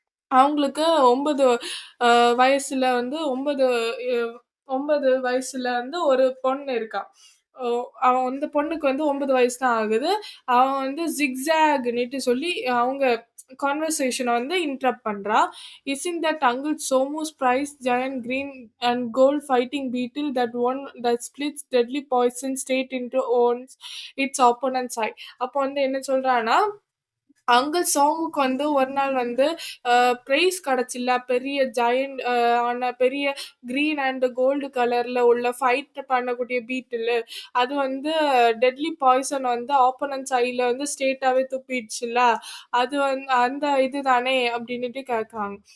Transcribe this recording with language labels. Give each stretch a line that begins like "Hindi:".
Tamil: அவங்களுக்கு 9 வயசுல வந்து 9 வயசுல வந்து ஒரு பொண்ணு இருக்கா. ஓ அவன் அந்த பொண்ணுக்கு வந்து 9 வயசு தான் ஆகுது. அவன் வந்து ஜிக்ஸாக்ன்னுட்டு சொல்லி அவங்க கான்வர்சேஷன வந்து இன்டரப்ட் பண்றா.
English: "Isn't that Uncle Somu's prized giant green and gold fighting beetle that splits deadly poison straight into owns its opponent's eye?"
Tamil: அப்போ வந்து என்ன சொல்றான்னா, அங்கிள் சோமுக்கு வந்து ஒரு நாள் வந்து பிரைஸ் கிடைச்சுல்ல பெரிய ஜெயண்ட் ஆன பெரிய கிரீன் அண்ட் கோல்டு கலர்ல உள்ள ஃபைட் பண்ணக்கூடிய பீட்டில் அது வந்து டெட்லி பாய்சன் வந்து ஆப்போனன்ட்ஸ் ஐல வந்து ஸ்ட்ரெயிட்டாவே துப்பிடுச்சுல்ல அது வந்து அந்த இதுதானே அப்படின்னுட்டு கேட்காங்க.